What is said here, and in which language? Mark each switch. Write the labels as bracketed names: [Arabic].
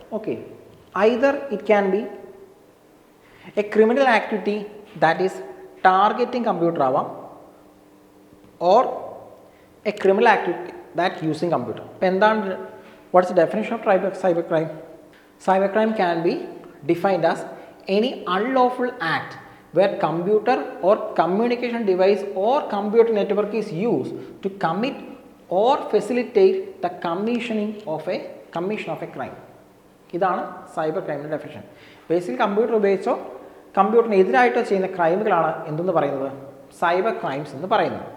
[English] okay, either it can be a criminal activity that is targeting computer [Malayalam] ആവാം, [English] Or a criminal activity that using computer. [Malayalam] അപ്പോൾ എന്താണ്, [English] What's the definition of cyber crime? Cyber crime can be defined as any unlawful act where computer or communication device or computer network is used to commit or facilitate the commission of a crime. [Malayalam] ഇതാണ് cyber ക്രൈമിൻ്റെ definition. Basically computer ഉപയോഗിച്ചോ കമ്പ്യൂട്ടറിന് എതിരായിട്ടോ ചെയ്യുന്ന ക്രൈമുകളാണ് എന്തെന്ന് പറയുന്നത്, cyber crimes എന്ന് പറയുന്നത്.